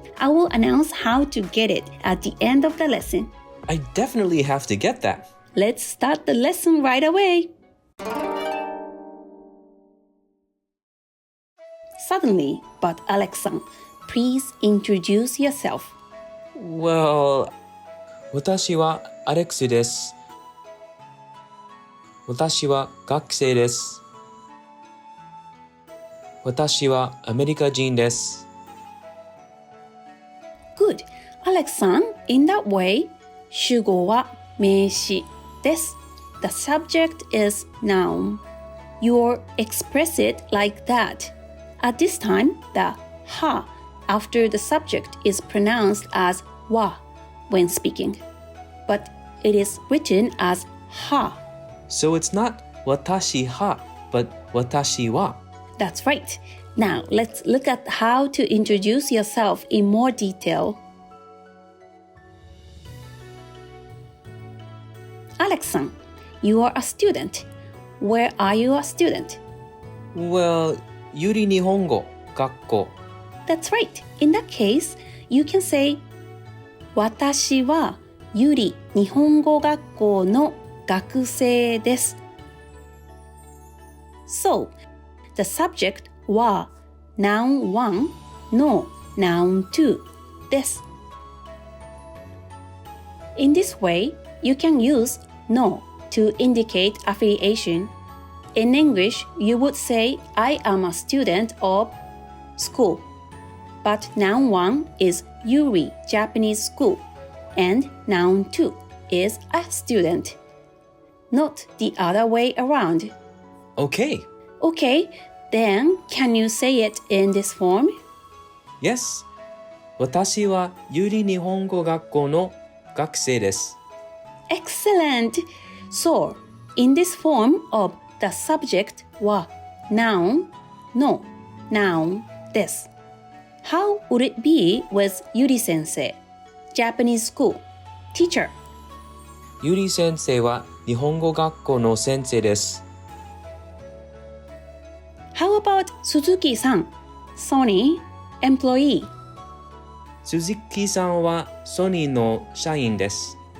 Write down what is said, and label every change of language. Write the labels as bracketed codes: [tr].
[en] I will announce how to get it at the end of the lesson. I definitely have to get that. Let's start the lesson right away. Suddenly, but Alex-san, please introduce yourself. [ja] Well, 私はアレックスです。私は学生です。私はアメリカ人です。 [en] Good. Alex-san, in that way, [ja] 主語は名詞です。 [en] The subject is noun. You'll express it like that. At this time, the は after the subject is pronounced as は when speaking. But it is written as は. So it's not 私は, but 私は. That's right. Now, let's look at how to introduce yourself in more detail. Alex-san, you are a student. Where are you a student? Well, ゆり日本語学校. That's right. In that case, you can say [ja] 私はゆり日本語学校の学生です. [en] So, the subject は noun 1 の noun 2 です. In this way, you can use の to indicate affiliation. In English, you would say, I am a student of school. But noun 1 is Yuri Japanese school, and noun 2 is a student. Not the other way around. Okay. Okay, then can you say it in this form? Yes. [ja] 私はゆり日本語学校の学生です。 [en] Excellent! So, in this form of the subject は noun の noun です。 How would it be with Yuri sensei, Japanese school, teacher? [ja] ゆり先生は日本語学校の先生です。 [en] How about Suzuki-san, Sony, employee? [ja] 鈴木さんはソニーの社員です。